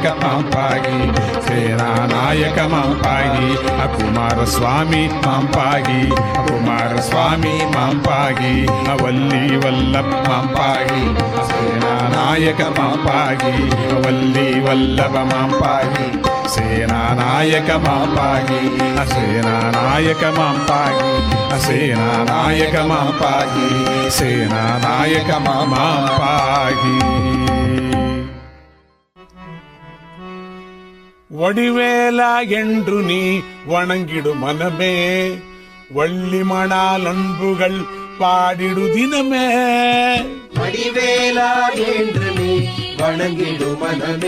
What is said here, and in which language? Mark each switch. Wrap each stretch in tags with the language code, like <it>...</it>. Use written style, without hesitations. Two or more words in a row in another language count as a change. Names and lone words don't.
<sa>मां पाहि सेनानायक मां पाहि कुमार स्वामी मां पाहि कुमार स्वामी मां पाहि वल्ली वल्लभ मां पाहि सेनानायक मां पाहि वल्ली वल्लभ मां पाहि सेनानायक मां पाहि सेनानायक मां पाहि सेनानायक मां पाहि सेनानायक मां पाहि</sa> <ta>வடிவேலா என்று நீ வணங்கிடு மனமே வள்ளிமணால் அன்புகள் பாடிடு தினமே வடிவேலா என்று நீ வணங்கிடு மனமே</ta>